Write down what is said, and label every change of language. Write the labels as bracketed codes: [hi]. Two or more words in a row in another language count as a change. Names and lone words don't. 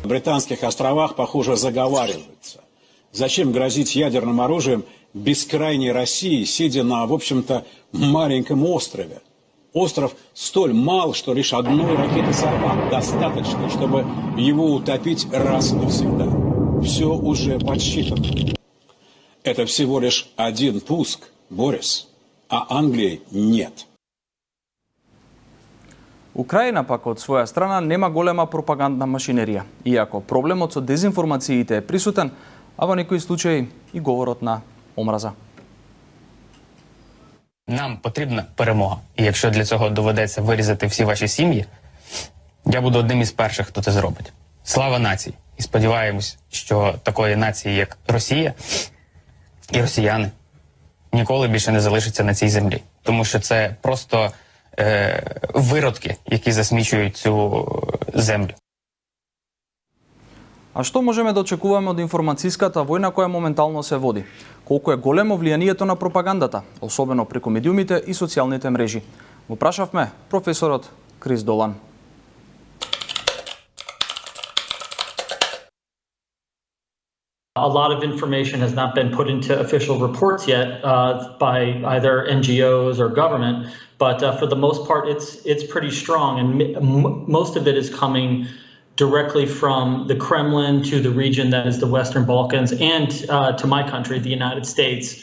[ru] На Британских островах, похоже, заговариваются. Зачем грозить ядерным оружием бескрайней России, сидя на, в общем-то, маленьком острове? Остров столь мал, что лишь одной ракеты «Сармат» достаточно, чтобы его утопить раз и навсегда. Все уже подсчитано. Это всего лишь один пуск, Борис, а Англии нет. [mk] Украина пак од своја страна нема голема пропагандна машинерија, иако проблемот со дезинформациите е присутен, а во некои случаи и говорот на омраза. [uk] Нам потрібна перемога. І якщо для цього доведеться вирізати всі ваші сім'ї, я буду одним із перших, хто це зробить. Слава нації! І сподіваємось, що такої нації, як Росія і росіяни, ніколи більше не залишаться на цій землі. Тому що це просто виродки, які засмічують цю землю. [mk] А што можеме да очекуваме од информацијската војна која моментално се води? Колку е големо влијанието на пропагандата, особено преку медиумите и социјалните мрежи? Го прашавме професорот Крис Долан. [en] A lot of information has not been put into official reports yet by either NGOs or government, but for the most part, it's pretty strong, and most of it is coming directly from the Kremlin to the region that is the Western Balkans and to my country, the United States.